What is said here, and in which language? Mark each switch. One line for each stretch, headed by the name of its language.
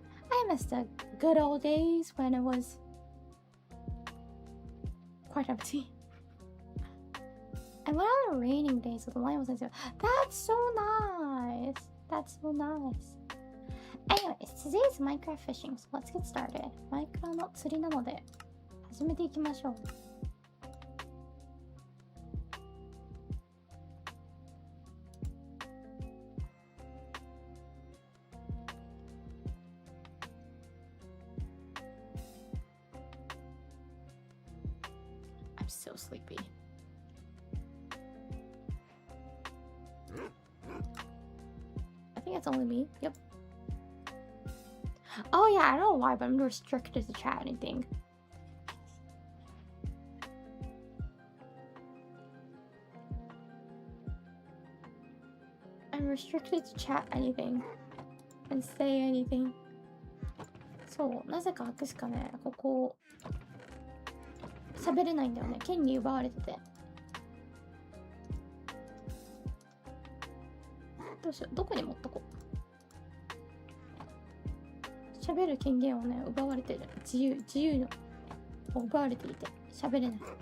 English: I miss the good old days when it was quite empty. And when on the raining days, so the line wasn't so. That's so nice. That's so nice. Anyways, today's Minecraft fishing, so let's get started.
Japanese: マイクラの釣りなので始めていきましょう。
English: I'm so sleepy. I think it's only me. Yep. Oh yeah, I don't know why, but I'm restricted to chat anything. I'm restricted to chat anything and say anything.
Japanese: そう、なぜかアクしかね、ここ喋れないんだよね。権利奪われてて。どうしよう、どこに持っとこう。喋る権限をね、奪われてる。自由のを奪われていて喋れない。